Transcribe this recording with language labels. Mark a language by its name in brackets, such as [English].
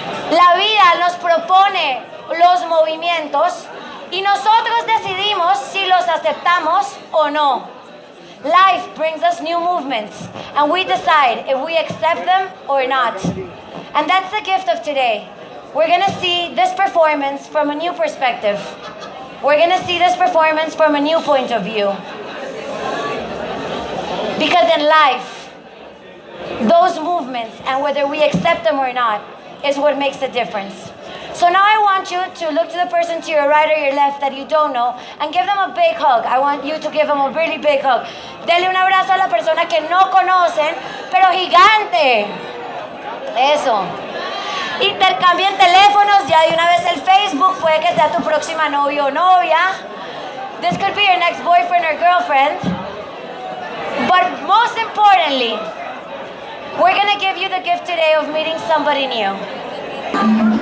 [Spanish] La vida nos propone los movimientos y nosotros decidimos si los aceptamos o no. [English] Life brings us new movements and we decide if we accept them or not. And that's the gift of today. We're going to see this performance from a new perspective. We're going to see this performance from a new point of view. Because in life, those movements and whether we accept them or not is what makes the difference. So now I want you to look to the person to your right or your left that you don't know and give them a big hug. I want you to give them a really big hug. [Spanish] Denle un abrazo a la persona que no conocen, pero gigante. Eso. Intercambien teléfonos, ya de una vez el Facebook, puede que sea tu próxima novio o novia. [English] This could be your next boyfriend or girlfriend. But most importantly, we're going to give you the gift today of meeting somebody new.